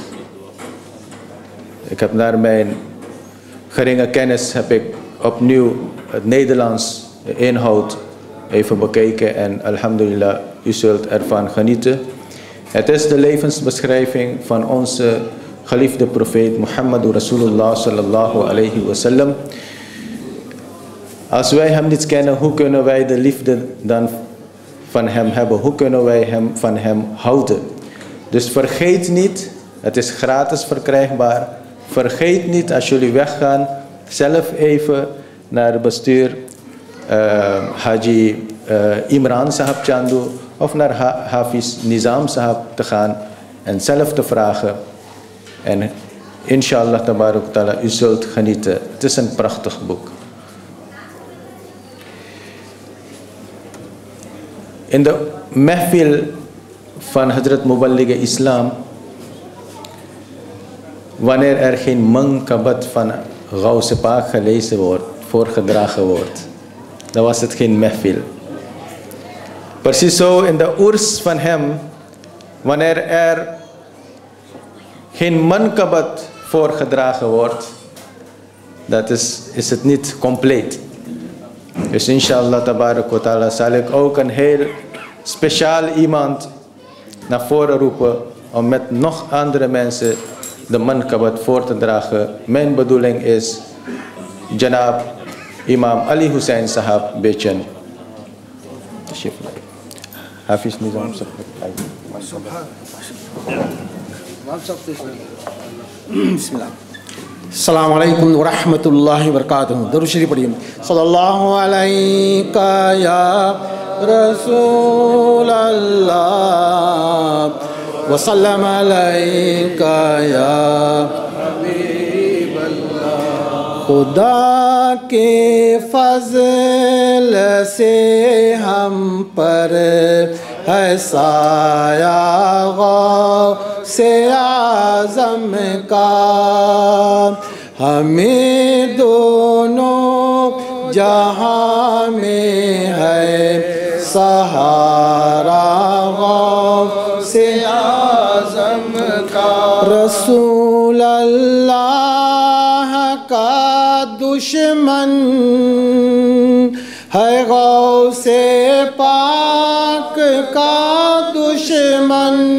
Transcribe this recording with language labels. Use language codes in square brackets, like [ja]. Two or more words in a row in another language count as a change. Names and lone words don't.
[nl] Ik heb naar mijn geringe kennis heb ik opnieuw het Nederlands, de inhoud, even bekeken en alhamdulillah, u zult ervan genieten. Het is de levensbeschrijving van onze geliefde profeet Muhammad [ar] رسول الله صلى الله عليه وسلم. [nl] Als wij hem niet kennen, hoe kunnen wij de liefde dan van hem hebben? Hoe kunnen wij van hem houden? Dus vergeet niet, het is gratis verkrijgbaar. Vergeet niet als jullie weggaan, zelf even naar het bestuur Haji Imran Sahab Chandu of naar Hafiz Nizam Sahab te gaan en zelf te vragen. En [ar] إن شاء الله تبارك تعالى, [nl] u zult genieten. Het is een prachtig boek. In de mehfil van Hazrat Muballigh Islam, wanneer er geen mankabat van Gauze Paak gelezen wordt, voorgedragen wordt, dan was het geen mehfil. Precies zo in de oers van hem, wanneer er geen mankabat voorgedragen wordt, dat is het niet compleet. Dus [ar] إن شاء الله تبارك وتعالى [nl] zal ik ook een heel speciaal iemand naar voren roepen om met nog andere mensen de mankabat voor te dragen. Mijn bedoeling is Janab Imam Ali Hussein Sahab Bechen. Hafiz Nizam Sahab. [ar] Bismillah. السلام عليكم ورحمة الله وبركاته. [ur] درود شریف پڑھیے. [ar] صلى الله عليك يا رسول الله وسلم عليك يا حبيب الله. [ur] خدا کے فضل سے ہم پر ہے سایہ غوث اعظم کا ہمیں دونوں جہاں میں ہے سہارا غوث اعظم کا رسول اللہ کا دشمن ہے غوث پاک کا دشمن